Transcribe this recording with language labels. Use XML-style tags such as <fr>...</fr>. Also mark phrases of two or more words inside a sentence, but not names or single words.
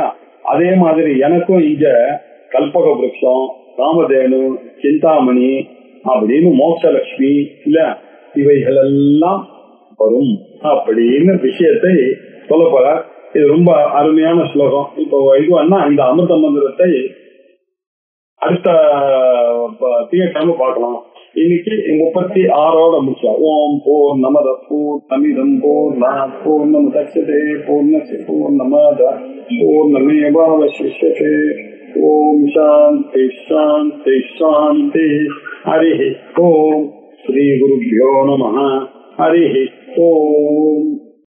<ta>அதே மாதிரி எனக்கும் இங்க கல்பக விருட்சம், ராமதேனு, சிந்தாமணி அப்படின்னு மோட்சலட்சுமி இல்ல இவைகள் எல்லாம் வரும் அப்படின்னு விஷயத்தை சொல்ல போற. இது ரொம்ப அருமையான ஸ்லோகம். இப்போ இதுவா இந்த அமிர்த மந்திரத்தை அடுத்த திங்கட்கிழமை பார்க்கலாம். இன்னைக்கு 36ஓட முடிச்சோம்.</ta> <sa>ॐ पूर्णमद पूर्णमिदम् पूर्णात् पूर्णमुदच्यते पूर्णस्य पूर्णमादाय पूर्णमेवावशिष्यते. ॐ शान्ति शान्ति शान्ति. हरि ॐ। श्री गुरुभ्यो नमः. हरि ॐ.</sa>